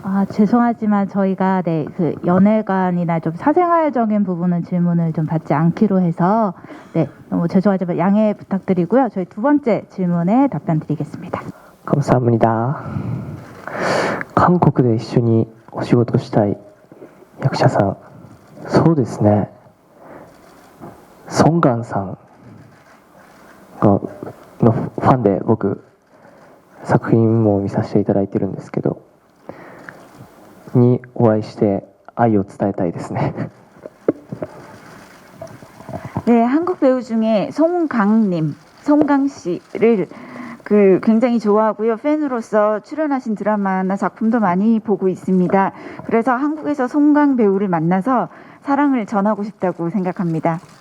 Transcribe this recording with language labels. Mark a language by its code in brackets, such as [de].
[ko] 죄송하지만 저희가 그 연애관이나 좀 사생활적인 부분은 질문을 좀 받지 않기로 해서 너무 죄송하지만 양해 부탁드리고요. 저희 두 번째 질문에 답변 드리겠습니다. 감사합니다. [ja] 韓国で一緒にお仕事したい役者さん、そうですね。ソンガンさんのファンで僕作品も見させていただいてるんですけど、にお会いして愛を伝えたいですね。 [ko] 네, 한국 배우 중에 송강 씨를 굉장히 좋아하고요. 팬으로서 출연하신 드라마나 작품도 많이 보고 있습니다. 그래서 한국에서 송강 배우를 만나서 사랑을 전하고 싶다고 생각합니다.